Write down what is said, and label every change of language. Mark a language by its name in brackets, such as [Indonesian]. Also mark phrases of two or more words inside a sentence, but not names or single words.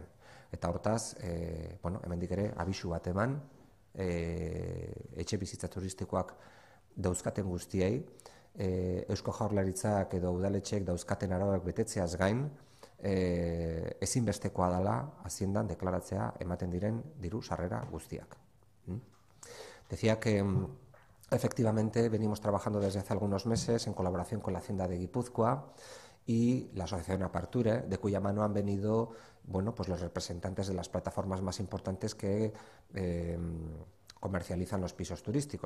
[Basque] Eta hortaz, hemendik ere, abisu bat eman, etxe bizitza turistikoak dauzkaten guztiei, Eusko Jaurlaritzak edo udaletxeek dauzkaten arauak betetzeaz gain, ezinbestekoa dela Haziendan deklaratzea ematen diren diru sarrera guztiak. [Spanish] Decía que efectivamente venimos trabajando desde hace algunos meses en colaboración con la Hacienda de Guipúzcoa y la Asociación Aparture, de cuya mano han venido pues los representantes de las plataformas más importantes que comercializan los pisos turísticos.